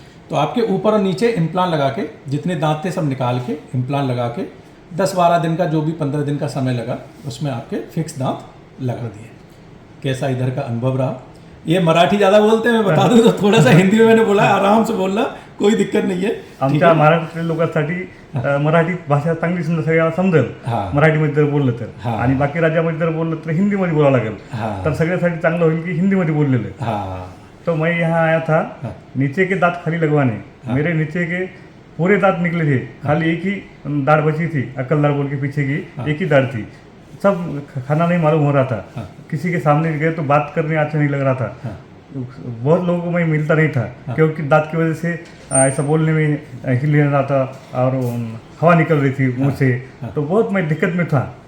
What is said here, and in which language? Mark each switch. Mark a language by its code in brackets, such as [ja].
[hi] तो आपके ऊपर और नीचे इम्प्लांट लगा के जितने दांत थे सब निकाल के इम्प्लांट लगा के 10-12 दिन का, जो भी 15 दिन का समय लगा, उसमें आपके फिक्स दांत लगा दिए। कैसा इधर का अनुभव रहा? ये मराठी ज़्यादा बोलते हैं, मैं बता दूं तो थोड़ा सा हिंदी में मैंने बोला, आराम से बोलना, कोई दिक्कत नहीं है। [mr] आमच्या महाराष्ट्रातील लोकांसाठी मराठी भाषा चांगली सगळ्याला समजेल मराठीमध्ये जर बोललं तर, आणि बाकी राज्यामध्ये जर बोललं तर हिंदीमध्ये बोलावं लागेल, तर सगळ्यासाठी चांगलं होईल की हिंदीमध्ये बोललेलं है। [hi] तो मैं यहाँ आया था नीचे के दांत खाली लगवाने। मेरे नीचे के पूरे दांत निकले थे, खाली एक ही दाढ़ बची थी, अक्कल दाढ़ बोल के पीछे की एक ही दाढ़ थी। सब खाना नहीं मालूम हो रहा था, किसी के सामने गए तो बात करने अच्छा नहीं लग रहा था। बहुत लोगों को मैं मिलता नहीं था क्योंकि दांत की वजह से ऐसा बोलने में हिल नहीं रहा था और हवा निकल रही थी मुँह से, तो बहुत मैं दिक्कत में था।